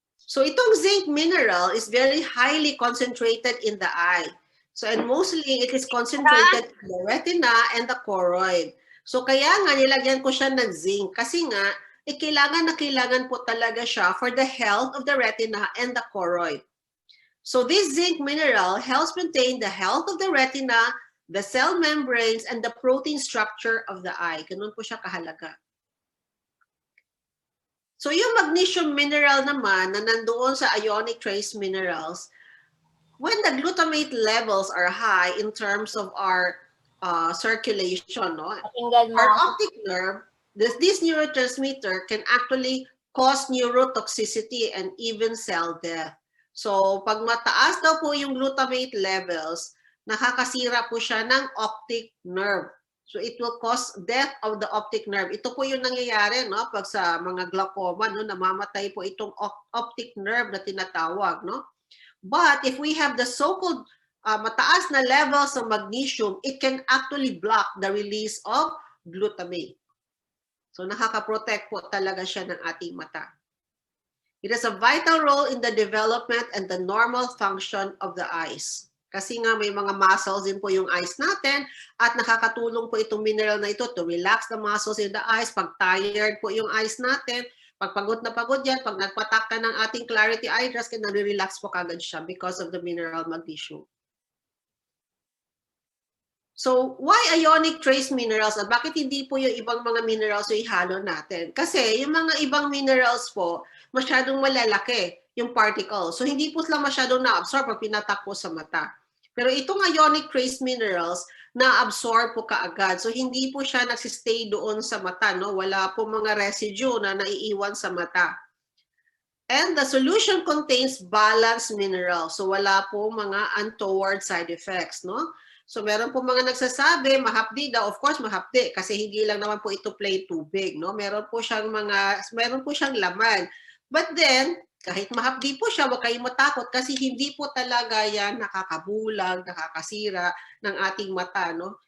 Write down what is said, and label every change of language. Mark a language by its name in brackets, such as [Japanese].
[English] So itong zinc mineral is very highly concentrated in the eye. So and mostly it is concentrated in the retina and the choroid. [Filipino] So kaya nga nilagyan ko siya ng zinc kasi nga kailangan na kailangan po talaga siya [English] for the health of the retina and the choroid. So this zinc mineral helps maintain the health of the retina, the cell membranes, and the protein structure of the eye. [Filipino] Ganun po siya kahalaga. So yung magnesium mineral naman na nandoon sa [English] ionic trace minerals, when the glutamate levels are high in terms of our circulation, no? Our optic nerve, this neurotransmitter can actually cause neurotoxicity and even cell death. [Filipino] So pag mataas daw po yung glutamate levels, nakakasira po siya ng optic nerve. [English] So it will cause death of the optic nerve. [Filipino] Ito po yung nangyayari, no, pag sa mga glaucoma, no, namamatay po itong optic nerve na tinatawag, no. [English] But if we have the so-called [Filipino] mataas na levels [English] of magnesium, it can actually block the release of glutamate. [Filipino] So nakaka-protect po talaga siya ng ating mata. [English] It has a vital role in the development and the normal function of the eyes. [Filipino] Kasi nga may mga muscles din po yung eyes natin at nakakatulong po itong mineral na ito [English] to relax the muscles in the eyes. [Filipino] Pag tired po yung eyes natin, pag pagod na pagod yan, pag nagpatak ka ng ating Clarity Eye Drops, nare-relax po kagad siya [English] because of the mineral magnesium. So, why ionic trace minerals? [Filipino] At bakit hindi po yung ibang mga minerals yung ihalo natin? Kasi yung mga ibang minerals po, masyadong malalaki yung particles. So, hindi po sila masyadong na-absorb pag pinatak po sa mata. Pero itong ionic trace minerals, na-absorb po kaagad. So, hindi po siya nagsistay doon sa mata, no? Wala po mga residue na naiiwan sa mata. [English] And the solution contains balanced minerals. [Filipino] So, wala po mga untoward side effects, no? So, meron po mga nagsasabi, mahapdi daw. Of course, mahapdi kasi hindi lang naman po ito plain tubig, no? Meron po siyang laman. But then, kahit mahapdi po siya, huwag kayong matakot kasi hindi po talaga yan nakakabulag, nakakasira ng ating mata, no?